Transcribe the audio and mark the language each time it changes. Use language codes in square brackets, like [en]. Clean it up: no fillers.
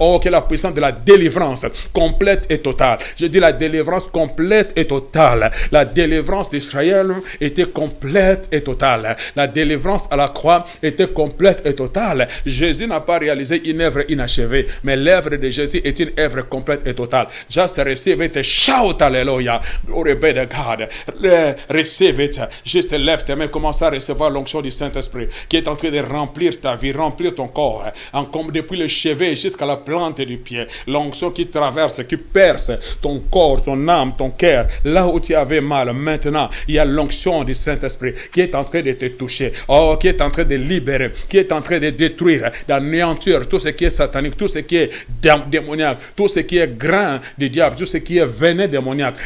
[fr] Que la puissance de la délivrance complète et totale. Je dis la délivrance complète et totale. La délivrance d'Israël était complète et totale. La délivrance à la croix était complète et totale. Jésus n'a pas réalisé une œuvre inachevée, mais l'œuvre de Jésus est une œuvre complète et totale. [en] Just receive it, shout hallelujah, glory be to God. Receive it, [fr] juste lève tes mains, commence à recevoir l'onction du Saint-Esprit qui est en train de remplir ta vie, remplir ton corps, comme depuis le chevet jusqu'à la plante du pied. L'onction qui traverse, qui perce ton corps, ton âme, ton cœur, là où tu avais mal. Maintenant, il y a l'onction du Saint-Esprit qui est en train de te toucher, qui est en train de libérer, qui est en train de détruire, d'anéantir tout ce qui est satanique, tout ce qui est démoniaque, tout ce qui est grand du diable, tout ce qui est venin démoniaque.